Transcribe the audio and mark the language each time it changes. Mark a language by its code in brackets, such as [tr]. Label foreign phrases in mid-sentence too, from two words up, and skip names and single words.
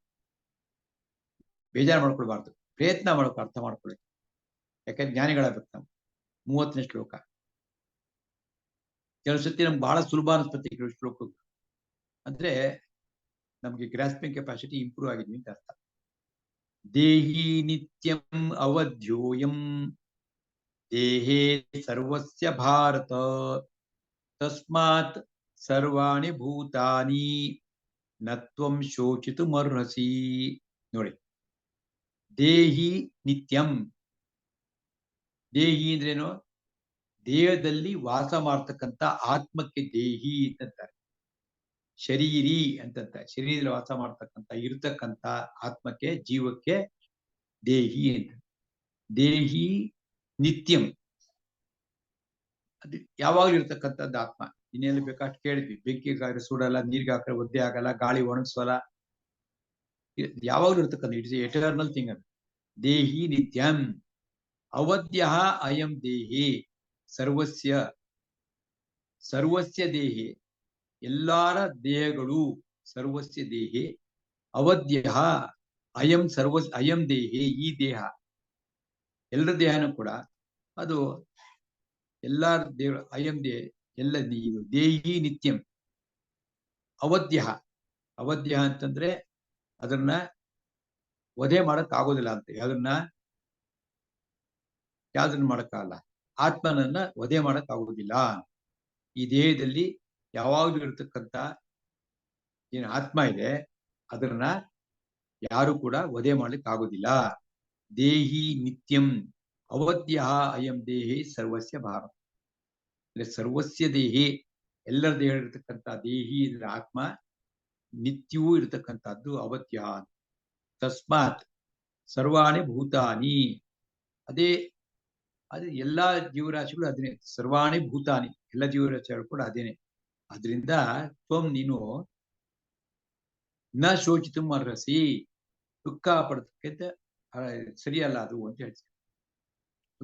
[kn] ಬೇಜಾರು ಮಾಡ್ಕೊಳ್ಬಾರ್ದು, ಪ್ರಯತ್ನ ಮಾಡ್ಕೊ, ಅರ್ಥ ಮಾಡ್ಕೊಳ್ಳಿ. ಯಾಕಂದ್ರೆ ಜ್ಞಾನಿಗಳಾಗಬೇಕು ನಾವು. 30ನೇ ಶ್ಲೋಕ. ಕೆಲವು ಸತಿ ನಮ್ಗೆ ಬಹಳ ಸುಲಭ ಅನಿಸ್ತದೆ ಕೆಲವು ಶ್ಲೋಕ. ಅಂದ್ರೆ ನಮ್ಗೆ [en] grasping capacity improve [kn] ಆಗಿದ್ವಿ ಅಂತ ಅರ್ಥ. [sa] ದೇಹಿ ನಿತ್ಯಂ ಅವಧ್ಯೋಯಂ ದೇಹೇ ಸರ್ವಸ್ಯ ಭಾರತ, ತಸ್ಮಾತ್ ಸರ್ವಾಣಿ ಭೂತಾನಿ ನತ್ವಂ ಶೋಚಿತುಮರ್ಹಸಿ. [kn] ನೋಡಿ, [sa] ದೇಹಿ ನಿತ್ಯಂ. [kn] ದೇಹಿ ಅಂದ್ರೇನು? ದೇಹದಲ್ಲಿ ವಾಸ ಮಾಡ್ತಕ್ಕಂಥ ಆತ್ಮಕ್ಕೆ ದೇಹಿ ಅಂತಾರೆ. ಶರೀರಿ ಅಂತಂತಾರೆ. ಶರೀರದಲ್ಲಿ ವಾಸ ಮಾಡ್ತಕ್ಕಂಥ ಇರ್ತಕ್ಕಂಥ ಆತ್ಮಕ್ಕೆ, ಜೀವಕ್ಕೆ ದೇಹಿ ಅಂತ. [sa] ದೇಹಿ ನಿತ್ಯಂ, [kn] ಅದು ಯಾವಾಗ್ಲೂ ಇರ್ತಕ್ಕಂಥದ್ದು ಆತ್ಮ. ಇನ್ನೆಲ್ಲ ಬೇಕಾಷ್ಟು ಕೇಳಿದ್ವಿ. ಬೆಂಕಿಗೆ ಹಾಕಿದ್ರೆ ಸುಡಲ್ಲ, ನೀರ್ಗೆ ಹಾಕಿದ್ರೆ ಒದ್ದೆ ಆಗಲ್ಲ, ಗಾಳಿ ಒಣಗಿಸೋಲ್ಲ, ಯಾವಾಗ್ಲೂ ಇರ್ತಕ್ಕಂಥ [en] it's eternal thing. [kn] ಅದು [sa] ದೇಹಿ ನಿತ್ಯಂ. ಅವಧ್ಯ ಅಯಂ ದೇಹಿ ಸರ್ವಸ್ಯ, ಸರ್ವಸ್ಯ ದೇಹಿ, [kn] ಎಲ್ಲಾರ ದೇಹಗಳು, [sa] ಸರ್ವಸ್ಯ ದೇಹಿ. ಅವಧ್ಯ ಅಯಂ ಅಯಂ ದೇಹಿ, [kn] ಈ ದೇಹ, ಎಲ್ಲರ ದೇಹನೂ ಕೂಡ ಅದು ಎಲ್ಲಾರ ದೇಹ. [sa] ಅಯಂ ದೇಹ, ಎಲ್ಲ ದೇಹಿ ನಿತ್ಯಂ. [kn] ಅವಧ್ಯ, ಅವಧ್ಯ ಅಂತಂದ್ರೆ ಅದನ್ನ ವಧೆ ಮಾಡಕ್ ಆಗೋದಿಲ್ಲ ಅಂತ. ಯಾವ್ದನ್ನ ಮಾಡಕ್ಕಾಗಲ್ಲ, ಆತ್ಮನನ್ನ ವಧೆ ಮಾಡಕ್ ಆಗೋದಿಲ್ಲ. ಈ ದೇಹದಲ್ಲಿ ಯಾವಾಗ್ಲೂ ಇರತಕ್ಕಂತ ಏನು ಆತ್ಮ ಇದೆ, ಅದನ್ನ ಯಾರು ಕೂಡ ವಧೆ ಮಾಡ್ಲಿಕ್ಕೆ ಆಗೋದಿಲ್ಲ. [sa] ದೇಹಿ ನಿತ್ಯಂ ಅವಧ್ಯ ಅಯಂ ದೇಹಿ ಸರ್ವಸ್ಯ ಭಾರತ. [kn] ಅಂದ್ರೆ [sa] ಸರ್ವಸ್ಯ ದೇಹಿ, [kn] ಎಲ್ಲರ ದೇಹ ಇರತಕ್ಕಂಥ ದೇಹಿ ಇದ್ರ ಆತ್ಮ ನಿತ್ಯವೂ ಇರತಕ್ಕಂಥದ್ದು ಅವಧ್ಯ. [sa] ತಸ್ಮಾತ್ ಸರ್ವಾಣಿ ಭೂತಾನಿ, [kn] ಅದೇ ಎಲ್ಲಾ ಜೀವರಾಶಿಗಳು ಅದೇನೆ. [sa] ಸರ್ವಾಣಿ ಭೂತಾನಿ, [kn] ಎಲ್ಲ ಜೀವರಾಶಿಗಳು ಕೂಡ ಅದೇನೆ. ಅದರಿಂದ ತ್ವಂ, ನೀನು [sa] ನ ಶೋಚಿತು ಅರ್ಹಸಿ, [kn] ದುಃಖ ಪಡೋದಕ್ಕೆ ಸರಿಯಲ್ಲ ಅದು ಅಂತ ಹೇಳ್ತೀವಿ.